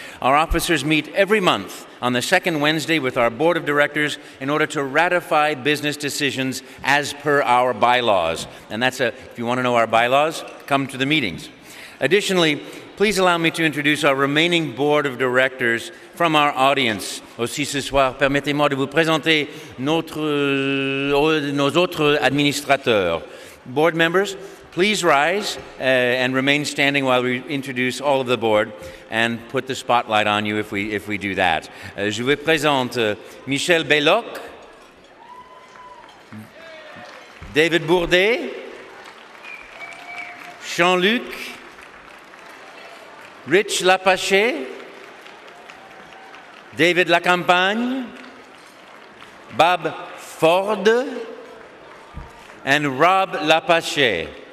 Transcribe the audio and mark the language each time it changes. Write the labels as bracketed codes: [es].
[en] Our officers meet every month on the second Wednesday with our board of directors in order to ratify business decisions as per our bylaws. And if you want to know our bylaws, come to the meetings. Additionally, please allow me to introduce our remaining board of directors from our audience. [fr] Aussi ce soir, permettez-moi de vous présenter nos autres administrateurs. [en] Board members, please rise and remain standing while we introduce all of the board and put the spotlight on you if we do that. [fr] Je vous présente Michel Belloc, David Bourdet, Jean-Luc, Rich Lapache, David Lacampagne, Bob Ford, and Rob Lapache.